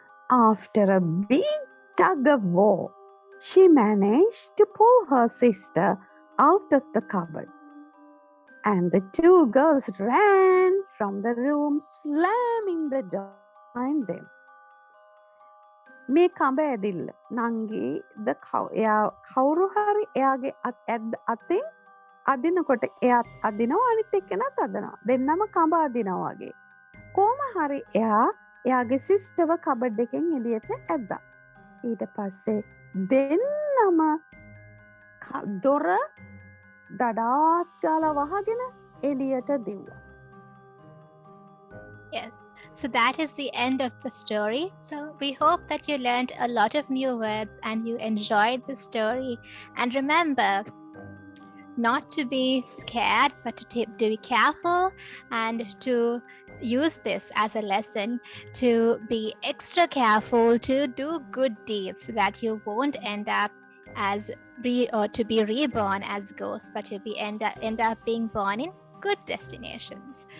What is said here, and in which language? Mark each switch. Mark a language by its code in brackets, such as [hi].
[en] After a big tug of war, she managed to pull her sister out of the cupboard. And the two girls ran from the room, slamming the door behind them. [si] මේ කඹ ඇදිල්ල නංගි ද කවුරු හරි එයාගේ අතින් අදිනකොට එයාත් අදිනවා අනිත් එක්කෙනත් අදනවා දෙන්නම කඹ අදිනවා වගේ කොහොම හරි එයාගේ සිස්ටර්ව කබඩ් එකෙන් එළියට ඇද්දා ඊට පස්සේ දෙන්නම දොර දඩාස් ගාලා වහගෙන එළියට දිව්වා. [en] Yes, so that is the end of the story. So we hope that you learned a lot of new words and you enjoyed the story. And remember, not to be scared, but to be careful and to use this as a lesson to be extra careful to do good deeds so that you won't end up as to be reborn as ghosts, but you'll be end up being born in good destinations.